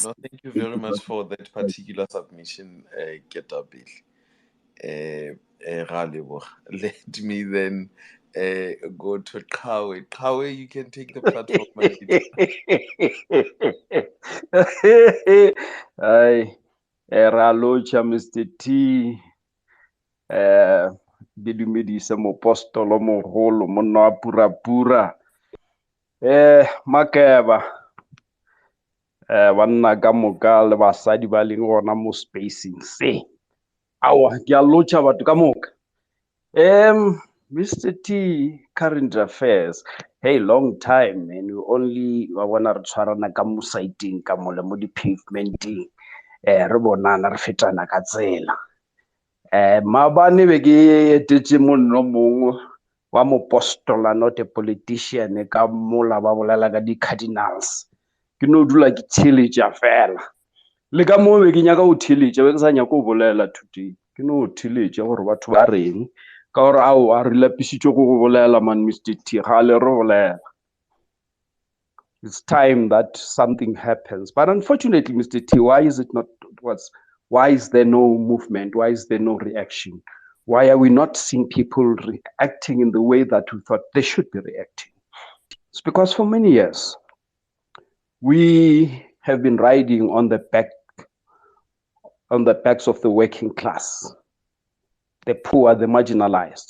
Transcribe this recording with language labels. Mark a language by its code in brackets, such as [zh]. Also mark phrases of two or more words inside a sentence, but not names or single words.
[en] No, thank you very much for that particular submission, Ketabil. Let me then go to Kawe. Kawe, you can take the platform. Hi, Ralocha, Mr. T. [nso] Didumedisa mopostolo moholo monna wa pura. Makeba. Banna ka moka le basadi ba leng gona mo spacing se. Awa, ke a lotša batho ka moka. [en] Mr. T, current affairs. Hey, long time, man. We only wanna [nso] re tshwarana ka mo site-eng ka mo le mo di-pavementing. Re bonana re fetana ka tsela. Maabane be ke etetse monno mongwe wa mopostola, [en] not a politician, [nso] ka mola ba bolela ka di-cardinals. Ke no dula ke theletša fela. Le ka mo be ke nyaka go theletša be ke sa nyaka go bolela today. Ke no theletša gore batho ba reng ka gore ao a re lapisitšwe go bolela, man, Mr. T, ga le re bolela. [en] It's time that something happens. But unfortunately, Mr. T, why is there no movement? Why is there no reaction? Why are we not seeing people reacting in the way that we thought they should be reacting? It's because for many years, we have been riding on the backs of the working class, the poor, the marginalized.